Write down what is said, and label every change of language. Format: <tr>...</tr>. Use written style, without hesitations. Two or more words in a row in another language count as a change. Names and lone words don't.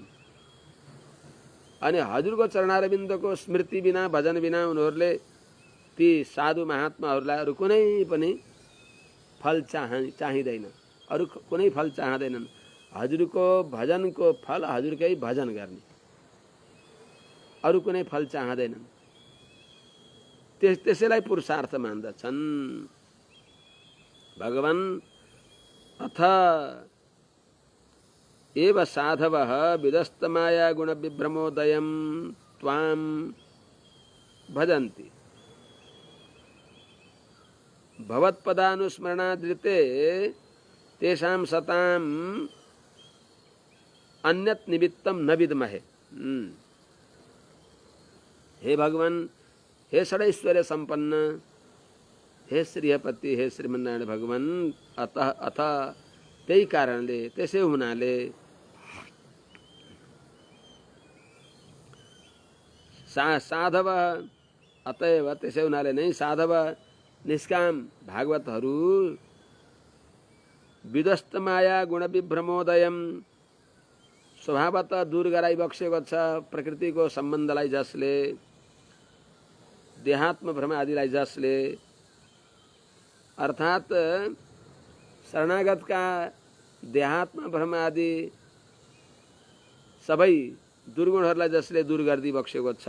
<ne>अनि हजुरको चरणारविन्दको स्मृति बिना, भजन बिना उनीहरूले ती साधु महात्माहरूलाई अरू कुनै पनि फल चाहिँदैन, अरू कुनै फल चाहँदैनन्। हजुरको भजनको फल हजुरकै भजन गर्ने, अरू कुनै फल चाहँदैनन्। त्यसैलाई पुरुषार्थ मान्दछन्।</ne> <sa>भगवान् अथ एव साधवः विदस्तमाया गुण विभ्रमोदयं त्वां भजन्ति भवत्पदानुस्मरणादृते तेषां सतां अन्यत् निमित्तं न विद्महे।</sa> <ne>हे भगवान, हे षडैश्वर्य संपन्न, हे श्रीहपति, हे श्रीमन्नारायण भगवान, अथ त्यही कारणले, त्यसै हुनाले साधव, अतएव त्यसै हुनाले नै साधव निष्काम भागवतहरू</ne> <sa>विदस्त माया गुण विभ्रमोदयम</sa> <ne>स्वभावतः दूर गराइबक्सेको छ प्रकृतिको सम्बन्धलाई, जसले देहात्म भ्रम आदिलाई, जसले अर्थात् शरणागतका देहात्म भ्रम आदि सबै दुर्गुणहरूलाई जसले दूर गरिदिबक्सेको छ।</ne>